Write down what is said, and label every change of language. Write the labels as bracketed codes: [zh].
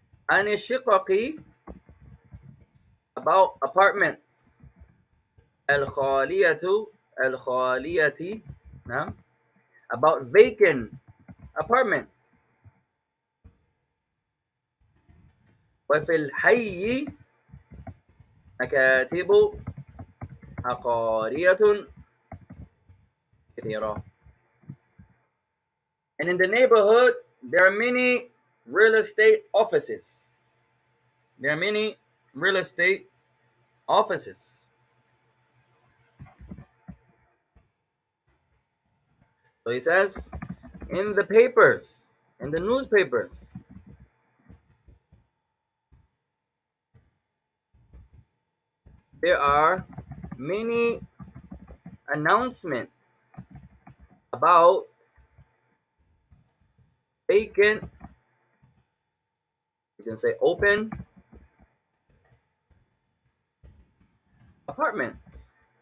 [ar] عن الشقق, [en] about apartments. [ar] الخالية, الخالية, نعم, [en] about vacant apartments. [ar] وفي الحي مكاتب عقارية كثيرة. [en] And in the neighborhood, there are many real estate offices. There are many real estate offices. So he says, in the papers, in the newspapers, there are many announcements about vacant, you can say open, apartments.